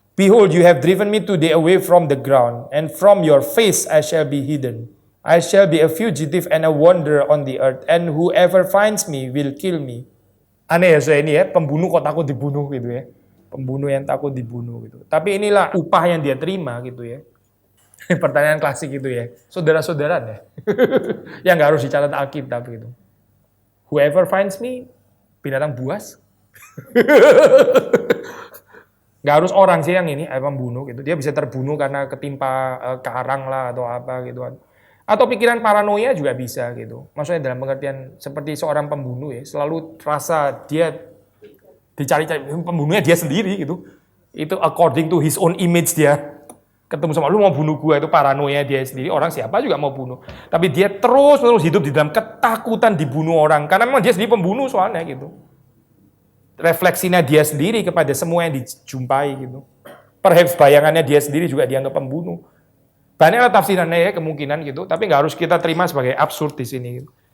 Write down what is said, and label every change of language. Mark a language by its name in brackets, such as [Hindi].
[English] Behold, you have driven me today away from the ground, and from your face I shall be hidden. I shall be a fugitive and a wanderer on the earth, and whoever finds me will kill me. [Indonesian] Aneh ya saya ini ya, pembunuh kok takut dibunuh gitu ya. Pembunuh yang takut dibunuh gitu. Tapi inilah upah yang dia terima gitu ya. Pertanyaan klasik gitu ya. Saudara-saudara ya. Yang gak harus dicatat Alkitab gitu. [English] Whoever finds me, [Indonesian] binatang buas. Gak harus orang sih yang ini pembunuh gitu. Dia bisa terbunuh karena ketimpa karang lah atau apa gitu kan. Atau pikiran paranoia juga bisa gitu. Maksudnya dalam pengertian seperti seorang pembunuh ya, selalu rasa dia dicari-cari, pembunuhnya dia sendiri gitu. [English] Itu according to his own image dia. [Indonesian] Ketemu sama lu mau bunuh gua, itu paranoia dia sendiri. Orang siapa juga mau bunuh. Tapi dia terus hidup di dalam ketakutan dibunuh orang. Karena memang dia sendiri pembunuh soalnya gitu. Refleksinya dia sendiri kepada semua yang dijumpai gitu. Perhaps bayangannya dia sendiri juga dianggap pembunuh. Banyaklah tafsirannya ya kemungkinan gitu, tapi nggak harus kita terima sebagai absurd di sini. Gitu.